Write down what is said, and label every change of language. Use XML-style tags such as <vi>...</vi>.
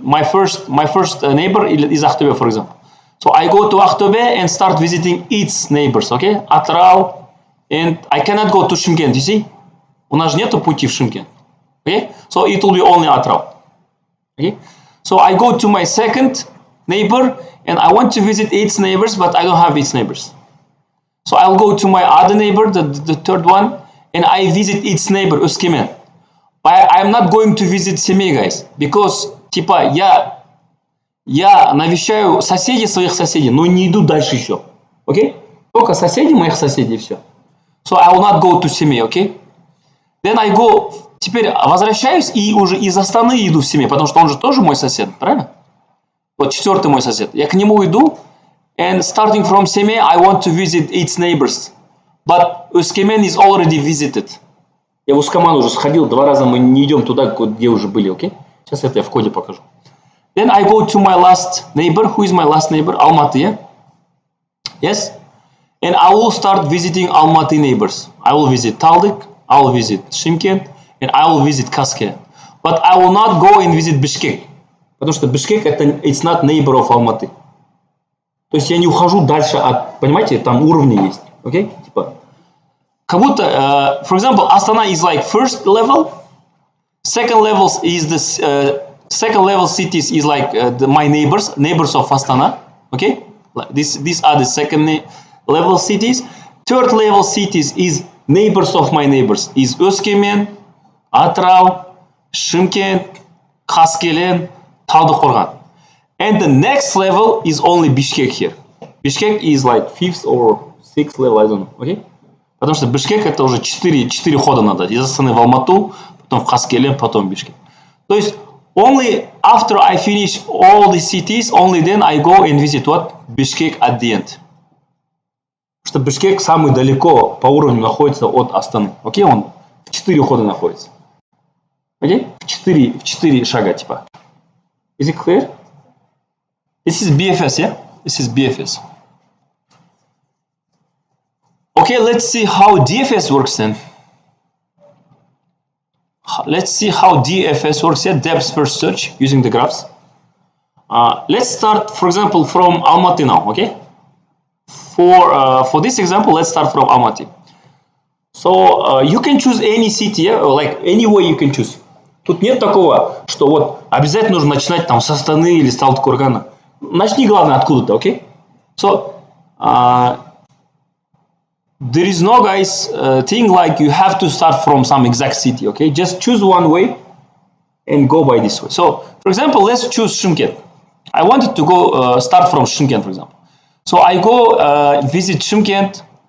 <en>My first neighbor is Aktobe, for example. So I go to Aktobe and start visiting its neighbors, okay? Atrau, and I cannot go to Shymkent, you see?</en> <ru>У нас же нету пути в Шымкент, okay?</ru> <en>So it will be only Atrau, okay? So I go to my second neighbor and I want to visit its neighbors, but I don't have its neighbors. So I'll go to my other neighbor, the third one, and I visit its neighbor, Uskimen. But I'm not going to visit Semey, guys, because</en> <ru>типа я навещаю соседей своих соседей, но не иду дальше еще, okay? Только соседи моих соседей, все.</ru> <en>So I will not go to Semey, okay? Then I go,</en> <ru>теперь возвращаюсь и уже из Астаны иду в Семей, потому что он же тоже мой сосед, правильно? Вот четвертый мой сосед. Я к нему иду,</ru> <en>and starting from Semey, I want to visit its neighbors. But Uskimen is already visited.</en> <ru>Я в Ускаман уже сходил, 2 раза мы не идем туда, где уже были, окей? Сейчас это я в коде покажу.</ru> <en>Then I go to my last neighbor. Who is my last neighbor? Almaty, yeah? Yes? And I will start visiting Almaty neighbors. I will visit Taldyk, I will visit Shymkent, and I will visit Kaskelen. But I will not go and visit Bishkek.</en> <ru>Потому что</ru> <en>Bishkek it's not neighbor of Almaty.</en> <ru>То есть я не ухожу дальше от, понимаете, там уровни есть, окей? Типа, как будто,</ru> <en>for example, Astana is like first level, second level is this, second level cities is like my neighbors of Astana, okay? Like these are the second level cities. Third level cities is neighbors of my neighbors, is Öskümen, Atrau, Shymkent, Kaskelen, Taldyqorghan. And the next level is only Bishkek here. Bishkek is like 5th or 6th level, I don't know, okay?</en> <ru>Потому что Бишкек это уже 4 хода надо. Из Астаны в Алмату, потом в Каскелен, потом в Бишкек. То есть,</ru> <en>only after I finish all the cities, only then I go and visit what? Bishkek at the end.</en> <ru>Потому что Бишкек самый далеко по уровню находится от Астаны. Окей, он в 4 хода находится. Окей? В 4 шага типа.</ru> <en>Is it clear? This is BFS, yeah? This is BFS. Okay, let's see how DFS works then. Let's see how DFS works here, depth first search using the graphs. Let's start, for example, from Almaty now, okay? For this example, let's start from Almaty. So you can choose any city, yeah? Or like any way you can choose.</en> <ru>Тут нет такого, что вот обязательно нужно начинать там с Астаны или с Талдыкоргана. Начни, главное, откуда-то, okay?</ru> <en>So, there is no, guys, thing like you have to start from some exact city, okay? Just choose one way and go by this way. So, for example, let's choose Shymkent. I wanted to go start from Shymkent, for example. So I go visit Shymkent.</en>